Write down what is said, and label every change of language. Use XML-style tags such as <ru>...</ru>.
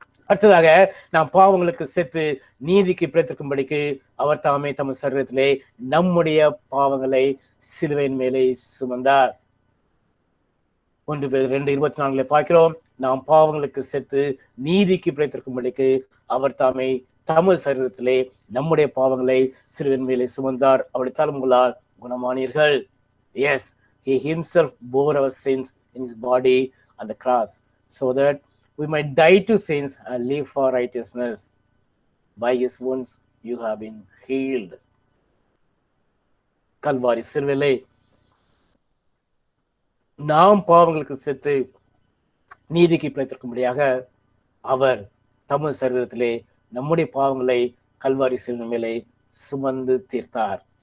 <ta>அடுத்ததாக நாம் பாவங்களுக்கு செத்து நீதிக்கு பிழைத்திருக்கும்படிக்கு அவர் தாமே தமது சரீரத்திலே நம்முடைய பாவங்களை சிலுவையின் மேலே சுமந்தார். 1 Peter 2:24 பார்க்கிறோம். நாம் பாவங்களுக்கு செத்து நீதிக்கு பிழைத்திருக்கும்படிக்கு அவர் தாமே தமது சரீரத்திலே நம்முடைய பாவங்களை சிலுவையின் மேலே சுமந்தார். அவருடைய தழும்புகளால் குணமானீர்கள்.</ta> <en>Yes, he himself bore our sins in his body on the cross, so that we might die to sins and live for righteousness. By his wounds you have been healed.</en> <ta>Kalvari சிலுவையிலே நாம் பாவங்களுக்கு செத்து நீதிக்கு பிழைத்திருக்கும்படியாக அவர் தமது சரீரத்திலே நம்முடைய பாவங்களை கல்வாரி சிலுவை மேலே சுமந்து தீர்த்தார்.</ta>